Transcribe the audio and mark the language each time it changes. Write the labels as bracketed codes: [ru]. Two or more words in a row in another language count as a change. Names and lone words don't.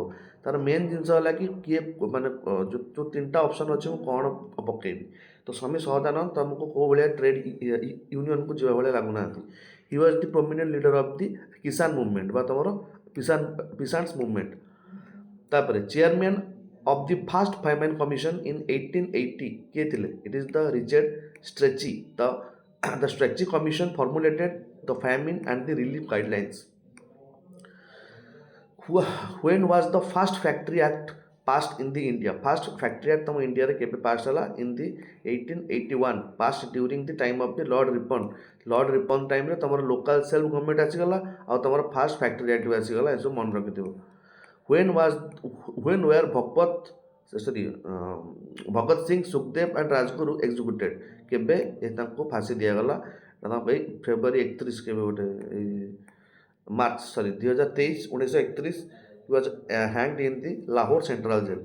[or] ତାର ମେନ୍ ଜିନିଷ ହେଲା କି କିଏ ମାନେ ଯେଉଁ ତିନିଟା ଅପସନ୍ ଅଛି ମୁଁ କ'ଣ ପକେଇବି। ତ ସ୍ୱାମୀ ସହଜାନନ୍ଦ ତୁମକୁ କେଉଁ ଭଳିଆ ଟ୍ରେଡ୍ ୟୁନିୟନ୍କୁ ଯିବା ଭଳିଆ ଲାଗୁନାହାନ୍ତି। [en] He was the prominent leader of the Kisan movement [or] ବା ତୁମର [en] peasants movement. ତାପରେ ଚେୟାରମ୍ୟାନ୍ of the first famine commission in 1880 [or] କିଏ ଥିଲେ? [en] It is the Richard Strachey. The Strachey commission formulated the famine and the relief guidelines. When was the first factory act passed in the India? First factory act [or] ତମ ଇଣ୍ଡିଆରେ କେବେ ପାସ୍ ହେଲା? [en] In the 1881, passed during the time of the Lord Ripon. [or] Lord Ripon ଟାଇମ୍ରେ ତମର [en] local self government [or] ଆସିଗଲା, ଆଉ ତମର [en] first factory act [or] ବି ଆସିଗଲା। ଏସବୁ ମନେ ରଖିଥିବ। [en] when were Bhagat Singh, Sukhdev and Rajguru executed? [or] କେବେ ତାଙ୍କୁ ଫାଶୀ ଦିଆଗଲା? ଭାଇ ଫେବୃଆରୀ 31 କେବେ ଗୋଟେ ମାର୍ଚ୍ଚ 1931 [en] was hanged in the Lahore Central Jail.